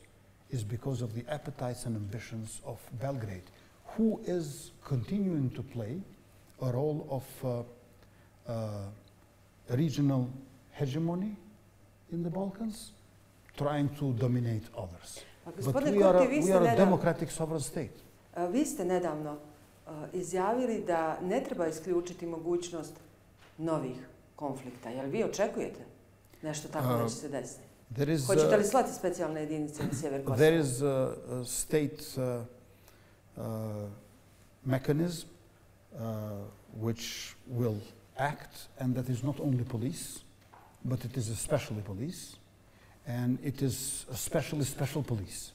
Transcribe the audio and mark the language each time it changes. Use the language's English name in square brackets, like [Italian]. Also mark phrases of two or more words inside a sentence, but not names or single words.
[English] It's because of the appetites and ambitions of Belgrade, who is continuing to play a role of regional hegemony in the Balkans, trying to dominate others. But we are a democratic sovereign state. [Serbian] Vi ste nedavno izjavili da ne treba isključiti mogućnost novih konflikta. Jel vi očekujete nešto tako da će se desiti? Hoćete li slati specijalne jedinice na sjever Kosova? [English] There is a state mechanism which will act, and that is not only police, but it is especially police, and it is especially special police.